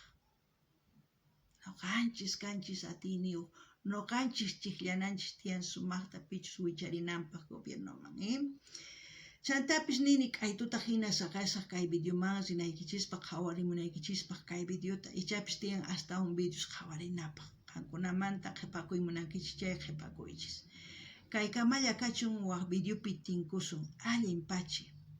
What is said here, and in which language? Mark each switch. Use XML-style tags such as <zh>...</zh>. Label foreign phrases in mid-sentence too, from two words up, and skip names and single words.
<qu>Noqanchis kanchis atiniyuq, noqanchis chiqllananchis tiyan sumaqta pichus wicharinanpaq gobiernoman. Chantapis nini k'aytuta hina saqasaq kay videoman rinaykichispaq, qhawarimunaykichispaq kay videota, ichapis tiyan</qu> <es>hasta un videos</es> <qu>qhawarinapaq. Qankunamanta qhipakuymunankichis chay qhipakuychis. Kay kamalla kachun waq videopi tinkusun, allin pachi.</qu>